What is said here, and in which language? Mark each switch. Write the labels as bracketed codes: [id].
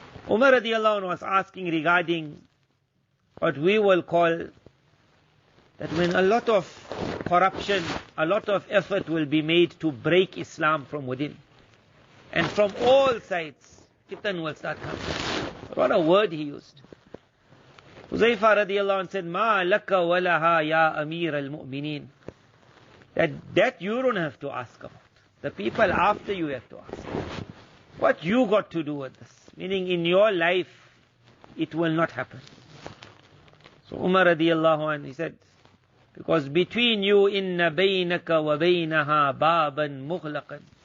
[en] Umar radiallahu anhu was asking regarding what we will call that when a lot of corruption, a lot of effort will be made to break Islam from within. And from all sides, fitan will start coming. What a word he used. Huzaifa radiallahu anhu said, [ar] مَا لَكَ وَلَهَا يَا أَمِيرَ الْمُؤْمِنِينَ. [en] That you don't have to ask about. The people after you have to ask. What you got to do with this? Meaning in your life, it will not happen. So Umar radiallahu anhu, he said, because between you, [ar] inna baynaka wa baynaha baban mughlaqan.